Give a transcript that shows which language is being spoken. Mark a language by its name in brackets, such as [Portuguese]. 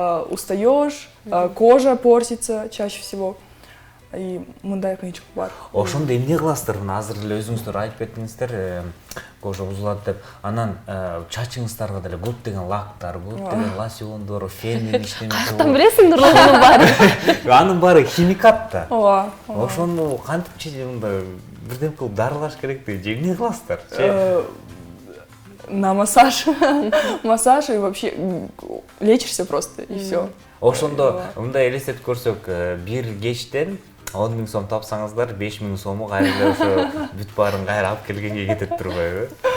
[Russian] устаешь, кожа портится чаще всего. [Kyrgyz] И мындай кыйынчылык бар. Ошондо эмне кыласыздар? Азыр эле өзүңүздөр айтып кеттиңиздер, кожа бузулат деп. Анан чачыңыздарга деле көптөгөн лактар, көптөгөн лосьондор, фенмен иштемек. Каяктан билесиңдер онун баарын? Анын баары химикат да. Ооба. Ошону кантип мындай бирдем кылып дарылаш керек деп, же эмне кыласыздар? [Russian] На массаж. Массаж, и вообще лечишься просто, и все. [Kyrgyz] Ошондо мындай элестетип көрсөк, бир кечтен 10 000 сом тапсаңыздар, 5 000 сому кайра ошо бүт баарын кайра алып келгенге кетип турбайбы?